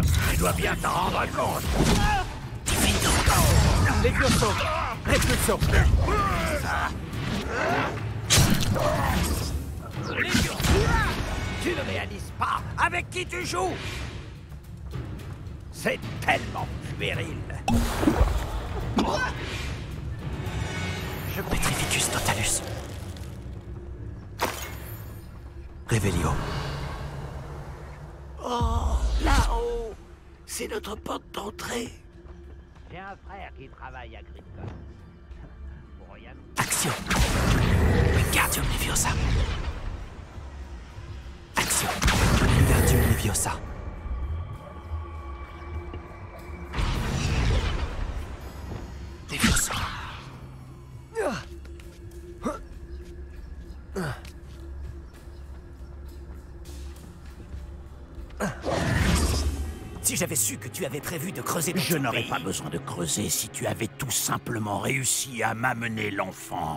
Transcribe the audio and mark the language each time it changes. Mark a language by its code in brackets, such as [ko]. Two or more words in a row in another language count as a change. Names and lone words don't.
[fr] Tu dois bien t'en rendre compte. L'expulsion! L'expulsion! Tu ne réalises pas avec qui tu joues. C'est tellement puéril. Petrificus totalus. Revelio. Oh, là-haut, c'est notre porte d'entrée. J'ai un frère qui travaille à Krypton. Pour rien. Action. Wingardium Leviosa. Action. Wingardium Leviosa. Leviosa. Si j'avais su que tu avais prévu de creuser dans Je ton n'aurais pays. pas besoin de creuser si tu avais tout simplement réussi à m'amener l'enfant.